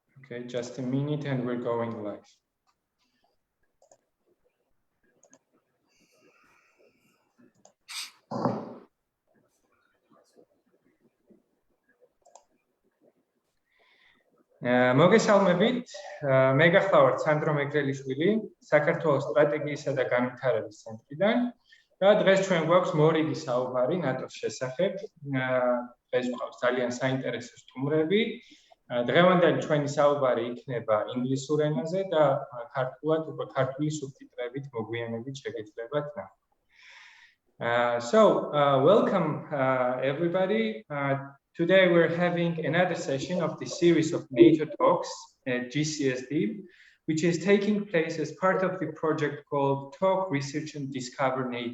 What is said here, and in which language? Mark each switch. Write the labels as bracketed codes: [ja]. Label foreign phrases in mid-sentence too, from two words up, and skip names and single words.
[en] Okay, just a minute and we're going live. [ka] მოგესალმებით, მე გახლავართ სანდრო მეგრელიშვილი, საქართველოს სტრატეგიისა და განვითარების ცენტრიდან და დღეს ჩვენ გვაქვს მორიგი საუბარი ნატოს შესახებ. დღეს გვყავს ძალიან საინტერესო სტუმრები. დღევანდელი ჩვენი საუბარი იქნება ინგლისურ ენაზე და ქართულად უკვე ქართული სუბტიტრებით მოგვიანებით შეგეძლებათ ნახვა. [en] Welcome everybody. Today we're having another session of the series of NATO talks at GCSD, which is taking place as part of the project called Talk, Research and Discover NATO.